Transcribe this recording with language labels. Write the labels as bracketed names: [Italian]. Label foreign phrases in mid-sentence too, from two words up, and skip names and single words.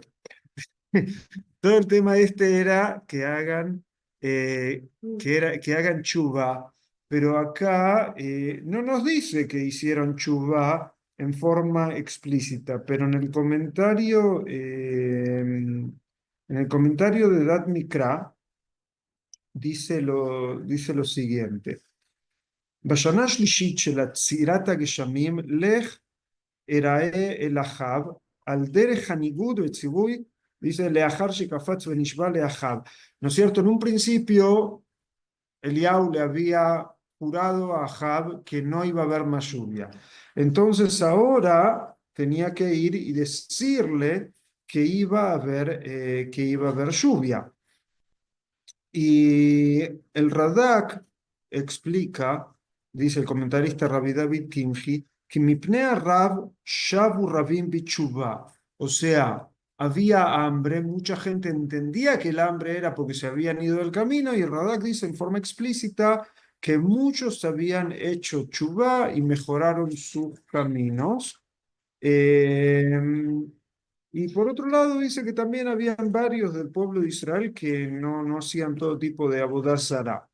[Spanish] Todo el tema este era que hagan, que hagan chubá, pero acá no nos dice que hicieron chubá en forma explícita, pero en el comentario de Dat Mikra dice lo siguiente. [Hebrew] בשנה השלישית של עצירת הגשמים, לך אראה אל אחאב, על דרך הניגוד וציווי, dice, לאחר שקפץ ונשבע לאחאב. [Spanish] ¿No es cierto? En un principio, Eliau le había jurado a Ahab que no iba a haber más lluvia. Entonces ahora tenía que ir y decirle que iba a haber lluvia. Y el Radak explica, dice el comentarista Rabbi David Kimchi, que [Hebrew] מפני רעב שבו רבים בתשובה. [Spanish] O sea, había hambre, mucha gente entendía que el hambre era porque se habían ido del camino, y el Radak dice en forma explícita que muchos habían hecho chuvá y mejoraron sus caminos. Eh, y por otro lado dice que también habían varios del pueblo de Israel que no hacían todo tipo de [Hebrew] עבודה זרה.